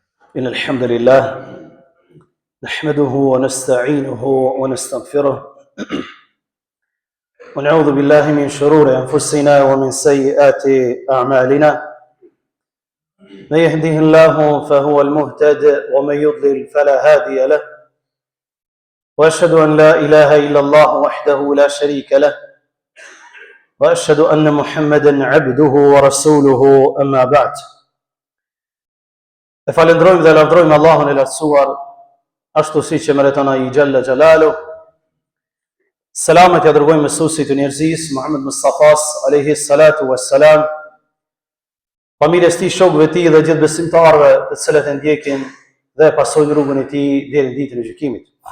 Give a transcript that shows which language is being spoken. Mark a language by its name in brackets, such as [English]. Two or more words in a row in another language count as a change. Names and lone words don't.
[Arabic] إن الحمد لله نحمده ونستعينه ونستغفره ونعوذ بالله من شرور أنفسنا ومن سيئات أعمالنا من يهده الله فهو المهتد ومن يضلل فلا هادي له وأشهد أن لا إله إلا الله وحده لا شريك له وأشهد أن محمدا عبده ورسوله أما بعد. [Albanian] E falendrojmë dhe lavdrojmë Allahun e lartësuar, ashtu si që meriton ai [Arabic] جل جلاله. [Albanian] Selamet ja dërgojmë mësuesit të njerëzisë, Muhammed Mustafas [Arabic] عليه الصلاة والسلام, [Albanian] familjes tij, shokëve të tij dhe gjithë besimtarëve të cilët e ndjekin dhe pasojnë rrugën e tij deri në ditën e gjykimit.